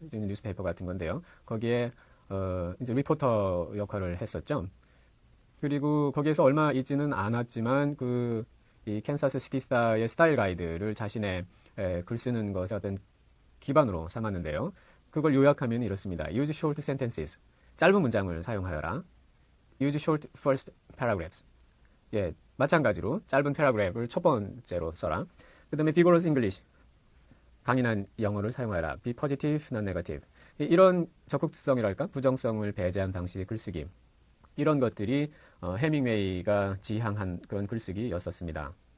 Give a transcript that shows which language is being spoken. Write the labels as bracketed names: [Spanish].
[Korean] 뉴스페이퍼 같은 건데요. 거기에 이제 리포터 역할을 했었죠. 그리고 거기에서 얼마 있지는 않았지만 이 캔사스 시티 스타의 스타일 가이드를 자신의 글 쓰는 것의 어떤 기반으로 삼았는데요. 그걸 요약하면 이렇습니다. [English] Use short sentences. [Korean] 짧은 문장을 사용하여라. [English] Use short first paragraphs. [Korean] 예, 마찬가지로 짧은 패러그래프를 첫 번째로 써라. 그 다음에 [English] vigorous English. [Korean] 강인한 영어를 사용하여라. [English] Be positive, not negative. [Korean] 이런 적극성이랄까? 부정성을 배제한 방식의 글쓰기. 이런 것들이 해밍웨이가 지향한 그런 글쓰기였었습니다.